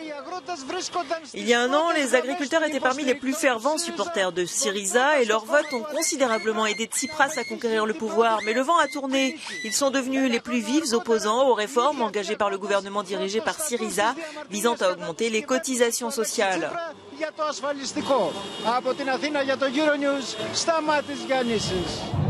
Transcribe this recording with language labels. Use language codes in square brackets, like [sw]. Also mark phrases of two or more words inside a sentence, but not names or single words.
[fr] Il y a un an, les agriculteurs étaient parmi les plus fervents supporters de Syriza et leurs votes ont considérablement aidé Tsipras à conquérir le pouvoir. Mais le vent a tourné. Ils sont devenus les plus vifs opposants aux réformes engagées par le gouvernement dirigé par Syriza, visant à augmenter les cotisations sociales. [el] Για το ασφαλιστικό. Από την Αθήνα για το Euronews, Σταμάτης Γιάννησης.